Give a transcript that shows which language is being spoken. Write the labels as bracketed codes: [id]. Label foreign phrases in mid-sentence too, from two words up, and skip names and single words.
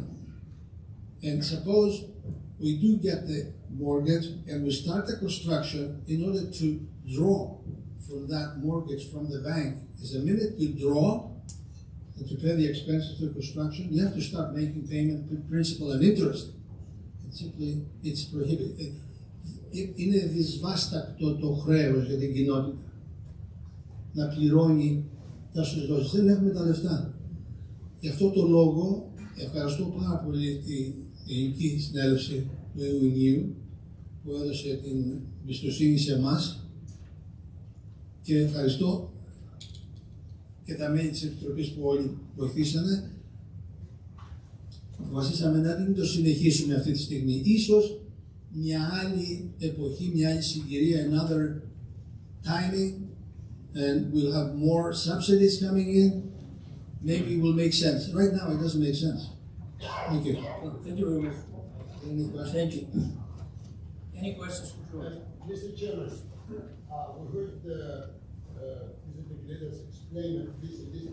[en] And suppose we do get the mortgage and we start the construction, in order to draw from that mortgage from the bank, is the minute you draw and to pay the expenses of construction, you have to start making payment principal and interest. And simply, it's prohibited. [el] Είναι δυσβάστακτο το χρέος για την κοινότητα να πληρώνει τα σωσδόσεις. Δεν έχουμε τα λεφτά. Γι' αυτό το λόγο ευχαριστώ πάρα πολύ την Ελληνική Συνέλευση του Ιουνίου που έδωσε την εμπιστοσύνη σε εμάς και ευχαριστώ και τα μέλη της Επιτροπής που όλοι βοηθήσανε. Αποφασίσαμε να μην το συνεχίσουμε αυτή τη στιγμή. Ίσως μια άλλη εποχή, μια άλλη συγκυρία, [en] another timing, and we'll have more subsidies coming in. Maybe it will make sense. Right now, it doesn't make sense. Thank you. Thank you very much. Any questions? Thank you. Any questions for George? Mr. Chairman, we heard the legislators explain this.